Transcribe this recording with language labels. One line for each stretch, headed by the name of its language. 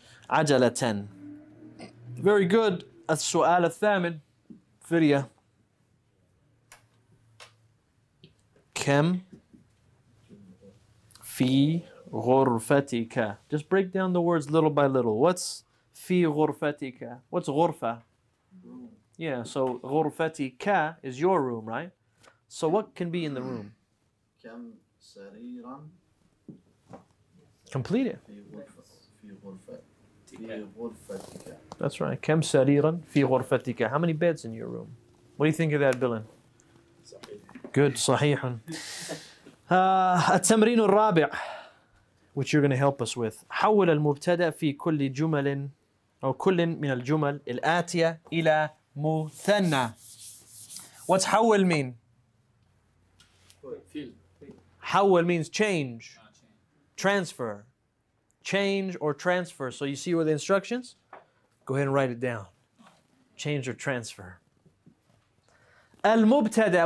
Arabic: عجلة.
English: Very good.
Arabic: السؤال الثامن. Firia. كم في غرفتك.
English: Just break down the words little by little. What's
Arabic: في غرفتك?
English: What's غرفة? Yeah, so غرفتك is your room, right? So what can be in the room?
Arabic: كم سريرا
English: Complete it.
Arabic: في غرفتك.
English: That's right.
Arabic: كم سريرا في غرفتك.
English: How many beds in your room? What do you think of that, Billen? Good. صحيح.
Arabic: التمرين الرابع,
English: which you're going to help us with.
Arabic: حول المبتدأ في كل جمل أو كل من الجمل الآتية إلى مثنى.
English: What's حول mean? Feel. حول means change, transfer, change or transfer. So you see where the instructions? Go ahead and write it down. Change or transfer. المبتدأ.